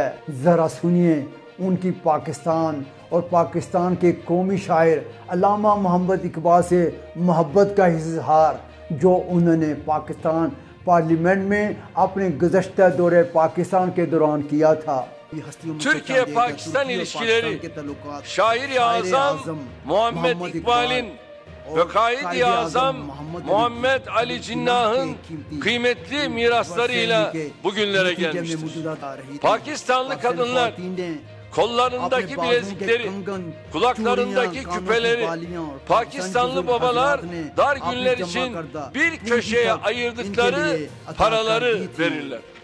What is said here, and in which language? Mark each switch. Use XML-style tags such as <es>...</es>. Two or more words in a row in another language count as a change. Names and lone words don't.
<ur>ذرا سنیے ان کی پاکستان اور پاکستان کے قومی شاعر علامہ محمد اقبال سے محبت کا اظہار، جو انہوں نے پاکستان پارلیمنٹ میں اپنے گزشتہ دورے پاکستان کے دوران کیا تھا۔</ur> <tr>Türkiye-Pakistan ilişkileri şair-i azam Muhammed İkbal'in ve kaid-i azam Muhammed Ali Cinnah'ın kıymetli miraslarıyla bugünlere gelmiştir. Pakistanlı kadınlar kollarındaki bilezikleri, kulaklarındaki küpeleri, Pakistanlı babalar dar günler için bir köşeye ayırdıkları paraları verirler.</tr>